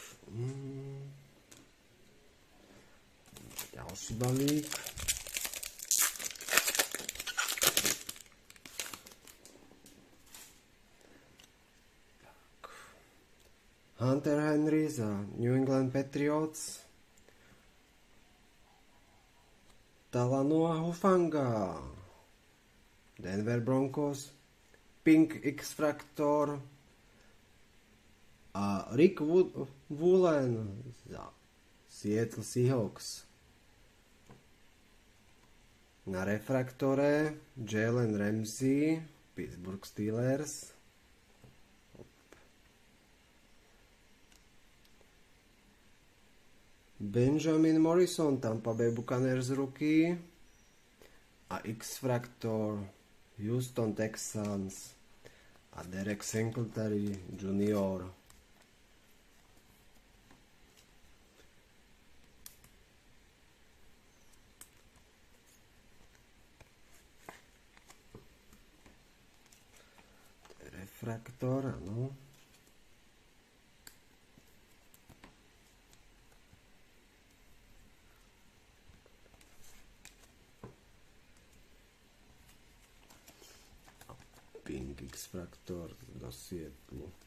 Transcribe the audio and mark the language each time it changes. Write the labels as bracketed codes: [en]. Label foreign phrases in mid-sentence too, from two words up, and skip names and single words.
[sk] Ďalší balík. Hunter Henry za New England Patriots, Talanoa Hufanga Denver Broncos, Pink X-Factor a Rick Woolen za Seattle Seahawks. Na refraktore Jalen Ramsey, Pittsburgh Steelers. Benjamin Morrison, Tampa Bay Buccaneers rookie. A X-Factor Houston Texans a Derek Singletary Jr. Refraktor, áno. Pink X-Factor do Seattle.